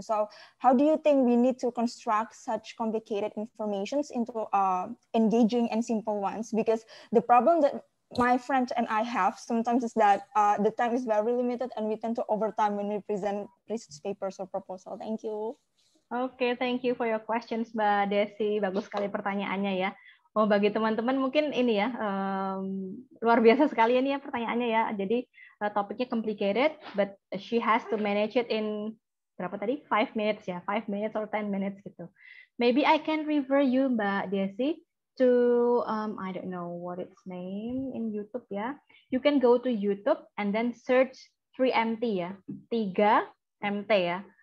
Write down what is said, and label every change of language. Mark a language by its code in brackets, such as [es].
[en] So how do you think we need to construct such complicated informations into engaging and simple ones? Because the problem that my friend and I have sometimes is that the time is very limited and we tend to overtime when we present research papers or proposal. Thank you. Oke, thank you for your questions, Mbak Desi. [id] Bagus sekali pertanyaannya ya. Oh, bagi teman-teman mungkin ini ya, luar biasa sekali ini ya pertanyaannya ya. [en] Jadi topiknya complicated, but she has to manage it in [id] berapa tadi? [en] 5 minutes ya, 5 minutes or 10 minutes gitu. Maybe I can refer you, Mbak Desi, to I don't know what its name in YouTube ya. You can go to YouTube and then search 3MT ya, 3MT ya.